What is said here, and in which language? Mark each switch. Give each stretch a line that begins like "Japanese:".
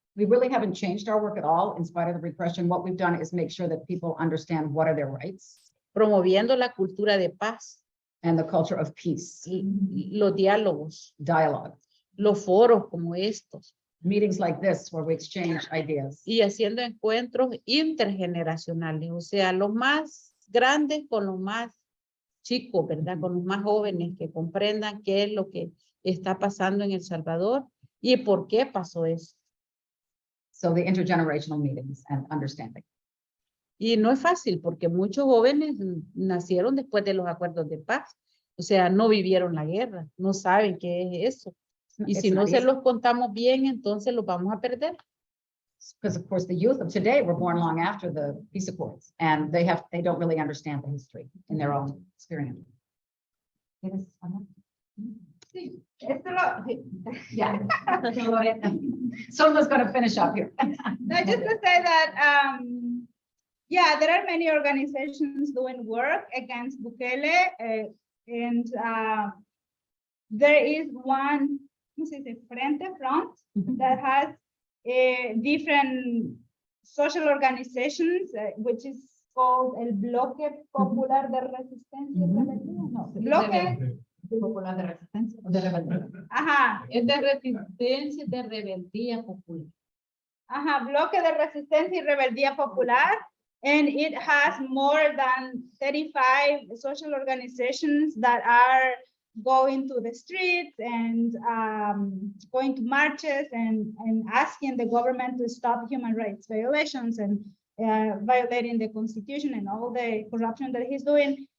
English: We really haven't changed our work at all in spite of the repression. What we've done is make sure that people understand what are their rights
Spanish: Promoviendo la cultura de paz,
English: and the culture of peace,
Spanish: los diálogos,
English: dialogue,
Spanish: los foros como estos,
English: meetings like this where we exchange ideas.
Spanish: y haciendo encuentros intergeneracionales, o sea, los más grandes con los más chicos, ¿verdad? Con los más jóvenes que comprendan qué es lo que está pasando en El Salvador y por qué pasó eso.
English: So the intergenerational meetings and understanding.
Spanish: Y no es fácil porque muchos jóvenes nacieron después de los acuerdos de paz. O sea, no vivieron la guerra, no saben qué es eso. Y si no se los contamos bien, entonces los vamos a perder.
English: Because of course the youth of today were born long after the peace accords and they don't really understand the history in their own experience.
Spanish: sí, esto lo,
English: Yeah. Zulma's going to finish up here. no, just to say that, yeah, there are many organizations doing work against Bukele, and there is one,
Spanish: ¿cómo se dice?
English: Front that has different social organizations, which is called el Bloque Popular de Resistencia y Rebeldía.
Spanish: No, Bloque, Popular de resistencia. De rebeldía. ajá, Es de resistencia, de rebeldía popular. ajá, Bloque de Resistencia y Rebeldía Popular.
English: And it has more than 35 social organizations that are going to the streets and going to marches and asking the government to stop human rights violations and violating the constitution and all the corruption that he's doing.